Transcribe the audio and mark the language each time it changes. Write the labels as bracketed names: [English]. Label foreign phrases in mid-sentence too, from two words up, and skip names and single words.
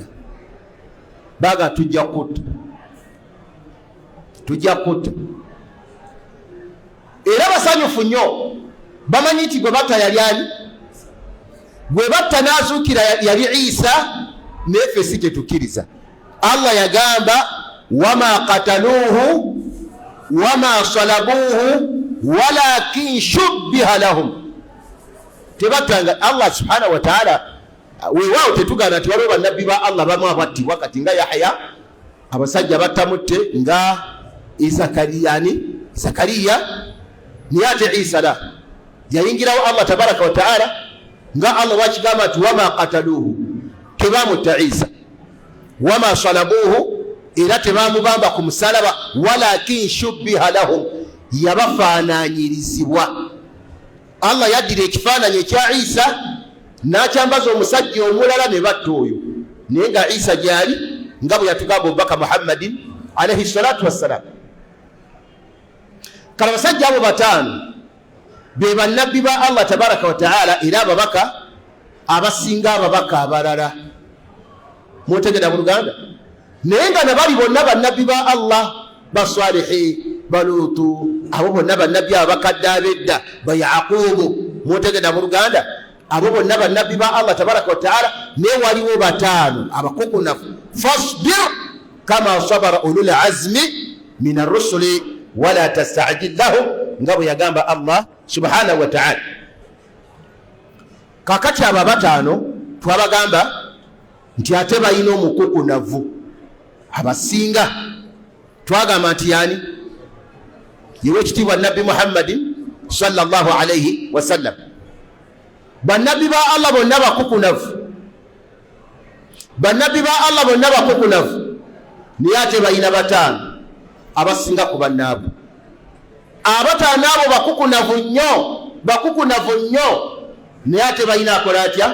[Ganda] Baga tujja kutta era basanyufu nnyo, bamanyi nti gwe batta yali ani? Gwe batta n'azuukira yali Isa, neffe si kyetukkiriza. Allah yagamba [Arabic] وما قتلوه وما صلبوه ولكن شبه لهم. [Ganda] Tebattanga Allah [Arabic] سبحانه وتعالى. [Ganda] Weewaawo tetugana nti waliwo bannabbi ba Allah bamu abattibwa kati nga Yahya, abasajja battamutte nga Zakariya niyate Isa la yayingirawo Allah [Arabic] تبارك وتعالى [Ganda] nga Allah wakigamba ati [Arabic] وما قتلوه [Ganda] tebamutta Isa [Arabic] وما صلبوه [Ganda] era tebamubamba ku musalaba [Arabic] ولكن شبه لهم [Ganda] yabafaananyirizibwa. Allah yaddira ekifaananyi ekya Isa n'akyambaza omusajja omulala ne batta oyo, naye nga Isa gyali nga bwe yatugamba omubaka Muhammadin [Arabic] عليه الصلاة والسلام. [Ganda] Kale abasajja abo bataano be bannabbi ba Allah [Arabic] تبارك وتعالى [Ganda] era ababaka abasinga ababaka abalala. Mwotegera buluganda? Naye nga nabali bonna bannabbi ba Allah ba Salihi, ba Lutu, abo bonna bannabbi abakadde ab'edda, ba Yaqubu. Mwotegera buluganda? Abo bonna bannabbi ba Allah [Arabic] تبارك وتعالى, [Ganda] naye waliwo bataano abakukunafu. [Arabic] فاصبر كما صبر أولو العزم من الرسل ولا تستعجل لهم, [Ganda] nga bwe yagamba Allah [Arabic] سبحانه وتعالى. [Ganda] Kakati aba bataano twabagamba nti ate balina omukukunavu abasinga. Twagamba nti yani yewe ekitiibwa nabbi Muhammadin [Arabic] صلى الله عليه وسلم. [Ganda] Bannabbi ba Allah bonna bakukunavu, bannabbi ba Allah bonna bakukunavu, naye ate balina bataano abasinga ku bannaabo. Abataano abo bakukunavu nnyo, naye ate balina akola atya?